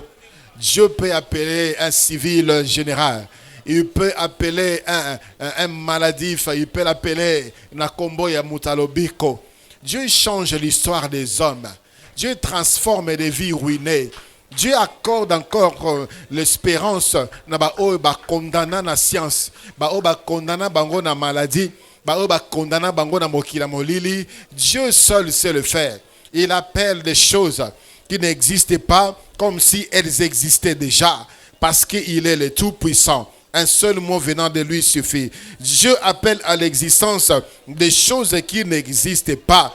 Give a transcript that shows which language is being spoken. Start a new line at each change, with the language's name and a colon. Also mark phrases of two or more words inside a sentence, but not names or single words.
French: Dieu peut appeler un civil général. Il peut appeler un maladif. Il peut l'appeler
Lingala: Nakombo ya Mutalobiko.
French: Dieu change l'histoire des hommes. Dieu transforme des vies ruinées. Dieu accorde encore l'espérance.
Lingala: Ba condamna na science. Ba condamna bango na maladie. Ba condamna bango na mokila molili.
French: Dieu seul sait le faire. Il appelle des choses qui n'existaient pas comme si elles existaient déjà. Parce qu'il est le Tout-Puissant. Un seul mot venant de lui suffit. Dieu appelle à l'existence des choses qui n'existaient pas.